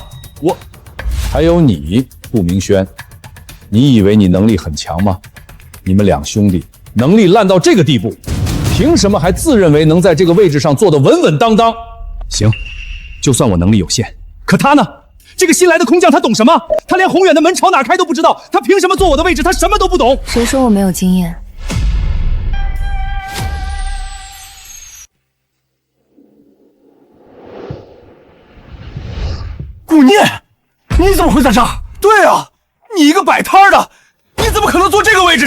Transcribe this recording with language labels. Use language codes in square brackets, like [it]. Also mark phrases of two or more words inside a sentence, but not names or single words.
[zh] 還有你，顧明軒，你以為你能力很強嗎？你們兩兄弟能力爛到這個地步，憑什麼還自認為能在這個位置上坐得穩穩當當？行，就算我能力有限，可他呢？這個新來的空降他懂什麼？他連宏遠的門朝哪開都不知道，他憑什麼坐我的位置？他什麼都不懂。誰說我沒有經驗？顧念，你怎麼會在這兒？對啊，你一個擺攤的，你怎麼可能坐這個位置？